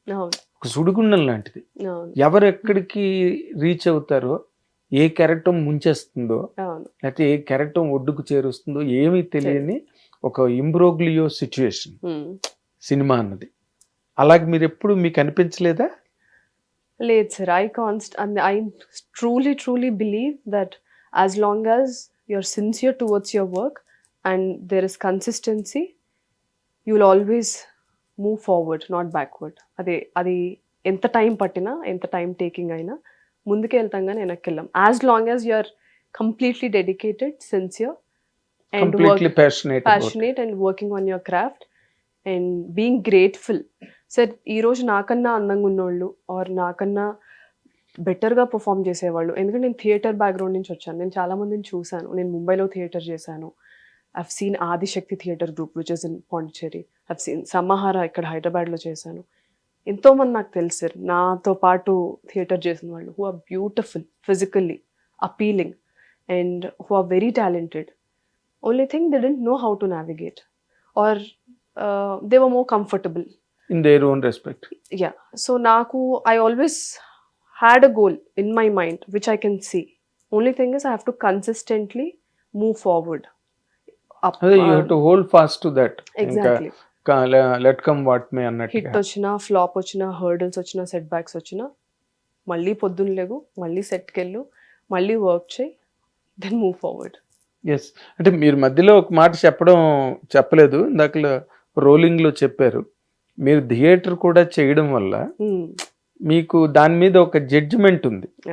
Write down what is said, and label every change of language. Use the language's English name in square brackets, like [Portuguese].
[Telugu] అవును ఒక సుడిగుండం లాంటిది. అవును ఎవరు ఎక్కడికి రీచ్ అవుతారో, ఏ కెరటం ముంచేస్తుందో, అవును లేకపోతే ఏ కెరటం ఒడ్డుకు చేరుస్తుందో ఏమీ తెలియని ఒక ఇంబ్రోగ్లియో సిచ్యుయేషన్ సినిమా అన్నది. అలాగే మీరు ఎప్పుడు మీకు అనిపించలేదా? లేదు sir, [English] I truly believe that as long as you're sincere towards your work and there is consistency, you'll always move forward, not backward. [Telugu] అది ఎంత టైం పట్టినా, ఎంత టైం టేకింగ్ అయినా ముందుకే వెళ్తాం కానీ వెనక్కి వెళ్ళాం. [English] As long as you are completely dedicated, sincere and completely passionate and working on your craft and being grateful. [Telugu] Sir ఈరోజు నాకన్నా అందంగా ఉన్నోళ్ళు ఆర్ నాకన్నా బెటర్గా పర్ఫామ్ చేసేవాళ్ళు, ఎందుకంటే నేను థియేటర్ బ్యాక్గ్రౌండ్ నుంచి వచ్చాను, నేను చాలామందిని చూశాను. నేను ముంబైలో థియేటర్ చేశాను, [English] I've seen Adishakti theatre group which is in Pondicherry, [Telugu] I've seen సమ్మహార ఇక్కడ హైదరాబాద్లో చేశాను. ఎంతోమంది నాకు తెలుసు సార్ నాతో పాటు థియేటర్ చేసిన వాళ్ళు, [English] Who are beautiful, physically appealing and who are very talented. Only thing they don't know how to navigate or they were more comfortable in their own respect. Yeah, so [Telugu] నాకు [English] I always had a goal in my mind which I can see. Only thing is I have to consistently move forward up. [Telugu] అదే [English] You have to hold fast to that. Exactly. Let come what may hit [Telugu] అన్నట్టుగా. వచ్చినా, flop వచ్చినా, hurdles వచ్చినా, set backs వచ్చినా మళ్ళీ పొద్దున్న లేగు, మళ్ళీ సెట్కి వెళ్ళు, మళ్ళీ వర్క్ చేయి, [English] Then move forward. [Telugu] ఎస్, అంటే మీరు మధ్యలో ఒక మాట చెప్పలేదు, ఇందాక రోలింగ్లో చెప్పారు, మీరు థియేటర్ కూడా చేయడం వల్ల మీకు దాని మీద ఒక జడ్జిమెంట్ ఉంది.